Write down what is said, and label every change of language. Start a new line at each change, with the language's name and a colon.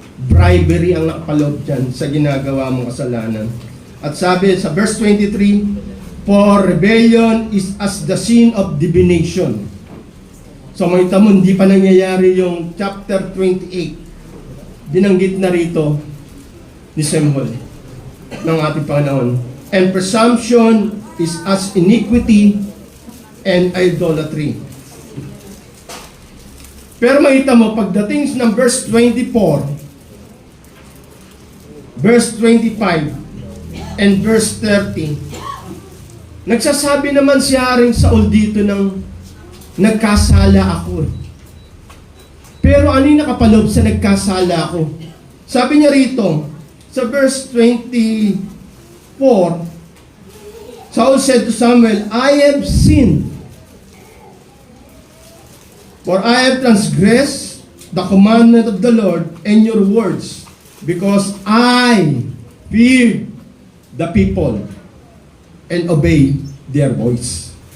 Filipino: Bribery ang nakapaloob dyan sa ginagawa mong kasalanan. At sabi sa verse 23,
English: for rebellion is as the sin of divination.
Filipino: So makita mo, hindi pa nangyayari yung chapter 28. Binanggit na rito ni Samuel ng ating Panginoon.
English: And presumption is as iniquity and idolatry.
Filipino: Pero makita mo, pagdating ng verse 24, verse 25, and verse 30, nagsasabi naman si Haring Saul dito ng nagkasala ako. Pero ano yung nakapaloob sa nagkasala ako? Sabi niya rito, sa verse 24,
English: Saul said to Samuel, I have sinned, for I have transgressed the commandment of the Lord and your words, because I fear the people and obey their voice.